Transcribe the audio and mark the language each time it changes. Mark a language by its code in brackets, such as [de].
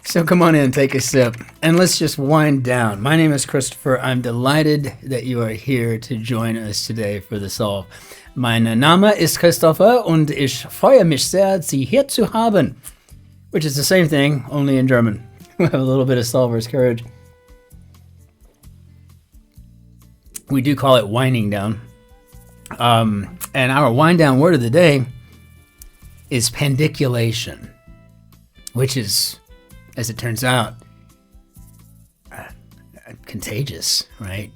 [en] So come on in, take a sip, and let's just wind down. My name is Christopher. I'm delighted that you are here to join us today for the Solve. [de] Mein Name ist Christopher und ich freue mich sehr, Sie hier zu haben, [en] which is the same thing, only in German. We have a little bit of solver's courage. We do call it winding down. And our wind down word of the day is pandiculation, which is, as it turns out, contagious, right?